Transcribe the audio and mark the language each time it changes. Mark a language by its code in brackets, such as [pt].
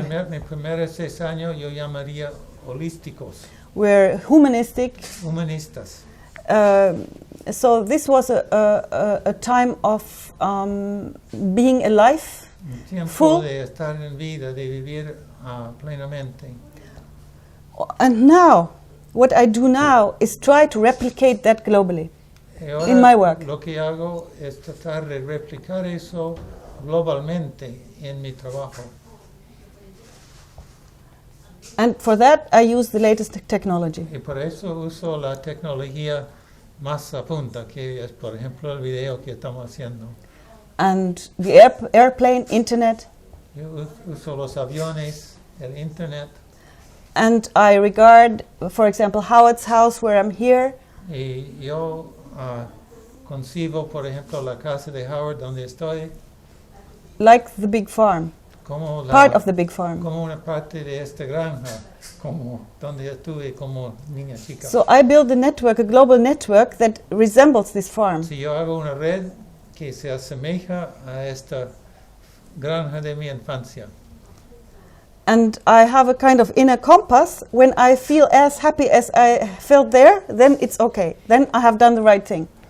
[es] Mis primeros 6 años yo llamaría holísticos, [en] were humanistic. [es] humanistas. [en] So this was a time of being alive, [es] Un tiempo [en] full. [es] de estar en vida, de vivir plenamente. [en] And now, what I do now is try to replicate that globally [es] Y ahora [en] in my work. [es] lo que hago es tratar de replicar eso globalmente en mi trabajo. [en] And for that, I use the latest technology. [es] Y por eso uso la tecnología más a punta, que es, por ejemplo, el video que estamos haciendo. [en] And the airplane, internet. [es] Yo uso los aviones, el internet, [en] And I regard, for example, Howard's house, where I'm here, [es] y yo concibo, por ejemplo, la casa de Howard donde estoy [en] like the big farm, [es] como, [en] part of the big farm. [es] como una parte de esta granja, como donde estuve como niña chica. [en] So I build a network, a global network that resembles this farm. [es] Si yo hago una red que se asemeja a esta granja de mi infancia. [en] And I have a kind of inner compass. When I feel as happy as I felt there, then it's okay. Then I have done the right thing.